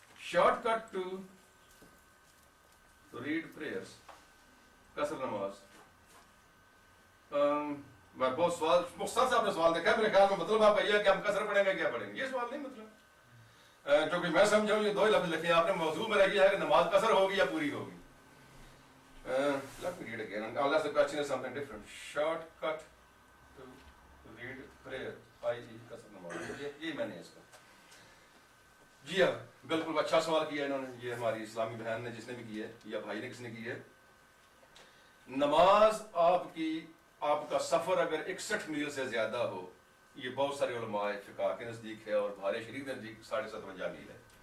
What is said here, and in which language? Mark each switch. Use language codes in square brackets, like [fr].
[en] shortcut to read prayers, [ur] قصر نماز. میں بہت سوال مختصر سے آپ نے سوال دیکھا، میرے خیال میں مطلب آپ کا یہ ہے کہ ہم قصر پڑھیں گے کیا پڑھیں گے، یہ سوال نہیں مطلب. جو کہ میں سمجھاؤں یہ دو ہی لفظ لکھے ہیں آپ نے، موضوع میرا یہ ہے کہ نماز قصر ہوگی یا پوری ہوگی. [en] Let me read again, unless the question is something different. Short cut to read prayer, i.e. [ur] قصر نماز. یہ میں نے اس کا جی ہاں بالکل اچھا سوال کیا انہوں نے، یہ ہماری اسلامی بہن نے جس نے بھی کی ہے یا بھائی نے کس نے کی ہے. نماز آپ کا سفر اگر 61 میل سے زیادہ ہو، یہ بہت سارے علماء فقہ کے نزدیک ہے اور بہار شریف کے نزدیک 57.5 میل ہے.